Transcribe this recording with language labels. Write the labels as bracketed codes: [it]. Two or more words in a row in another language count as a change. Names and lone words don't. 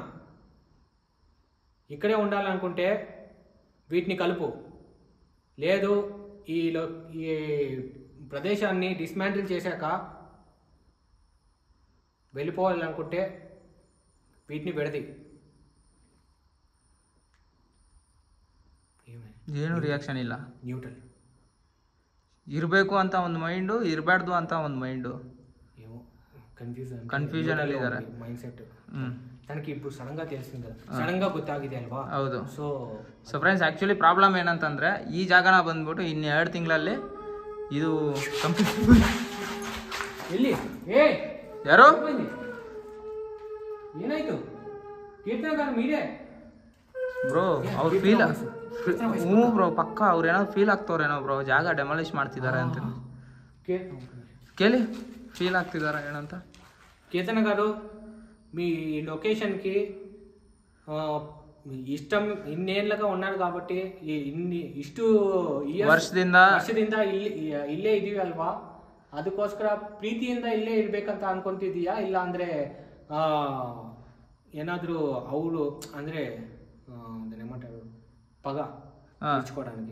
[te] ఇక్కడే ఉండాలనుకుంటే వీటిని కలుపు, లేదు ఈ ప్రదేశాన్ని డిస్మాంటిల్ చేశాక వెళ్ళిపోవాలనుకుంటే వీటిని విడది. [kn] ಏನು ರಿಯಾಕ್ಷನ್ ಇಲ್ಲ. ನ್ಯೂಟ್ರಲ್. ಇರಬೇಕು ಅಂತ ಒಂದು ಮೈಂಡು, ಇರಬಾರ್ದು ಅಂತ ಒಂದು ಮೈಂಡು. ಕನ್ಫ್ಯೂಷನ್ ಅಲ್ಲಿ ಇದ್ದಾರೆ. [en] mind set [te] ತನಗೆ ఇప్పుడు ಸಡನ್ గా తెలిసింది కదా, [kn] ಸಡನ್ గా ಗೊತ್ತಾಗಿದೆ ಅಲ್ವಾ? ಹೌದು. [en] so friends, actually problem [kn] ಏನಂತಂದ್ರೆ ಈ ಜಾಗನ ಬಂದ್ಬಿಟ್ಟು ಇನ್ನು 2 ತಿಂಗಳಲ್ಲಿ ಇದು ಕಂಪ್ಲೀಟ್. ಎಲ್ಲಿ ಯಾರು ಏನಾಯ್ತು? ಕೀರ್ತನ ಮೀರೆ ಬ್ರೋ, ಅವ್ರು ಫೀಲ್. ಹ್ಞೂ ಬ್ರೋ, ಪಕ್ಕ ಅವ್ರು ಏನಾದ್ರು ಫೀಲ್ ಆಗ್ತವ್ರೇನೋ ಬ್ರೋ, ಜಾಗ ಡೆಮಾಲಿಷ್ ಮಾಡ್ತಿದ್ದಾರೆ ಅಂತ. ಕೇಳಿ, ఫీల్ ಆಗ್ತಿದಾರಾ ಏನಂತ. [te] కీర్తన గారు, మీ లొకేషన్కి ఇష్టం ఇన్నేళ్ళగా ఉన్నారు కాబట్టి, [kn] ಇಷ್ಟು ವರ್ಷದಿಂದ ಇಲ್ಲೇ ಇದೀವಿ ಅಲ್ವಾ, ಅದಕ್ಕೋಸ್ಕರ ಪ್ರೀತಿಯಿಂದ ಇಲ್ಲೇ ಇರ್ಬೇಕಂತ ಅನ್ಕೊಂತಿದೀಯಾ? ಇಲ್ಲ ಅಂದ್ರೆ ಏನಾದರೂ ಅವಳು ಅಂದ್ರೆ ಏನ್ಮಾಟಾರು ಪಗ ಹಂಚ್ಕೊಡೋನಿಗೆ.